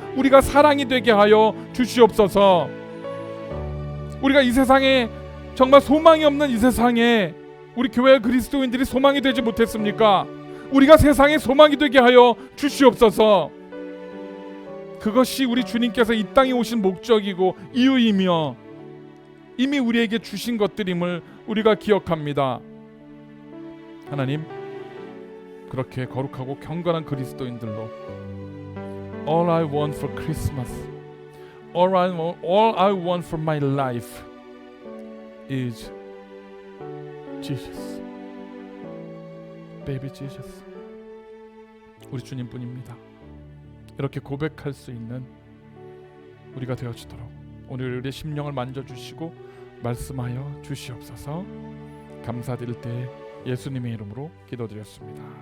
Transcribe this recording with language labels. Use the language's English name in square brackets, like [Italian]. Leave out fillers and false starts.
[Korean] 우리가 사랑이 되게 하여 주시옵소서. 우리가 이 세상에 정말 소망이 없는 이 세상에 우리 교회와 그리스도인들이 소망이 되지 못했습니까? 우리가 세상에 소망이 되게 하여 주시옵소서. 그것이 우리 주님께서 이 땅에 오신 목적이고 이유이며 이미 우리에게 주신 것들임을 우리가 기억합니다. 하나님, 그렇게 거룩하고 경건한 그리스도인들로 [English] All I want for Christmas, all I want for my life is Jesus, baby Jesus. [Korean] 우리 주님뿐입니다. 이렇게 고백할 수 있는 우리가 되어지도록 오늘 우리의 심령을 만져주시고 말씀하여 주시옵소서. 감사드릴 때 예수님의 이름으로 기도드렸습니다.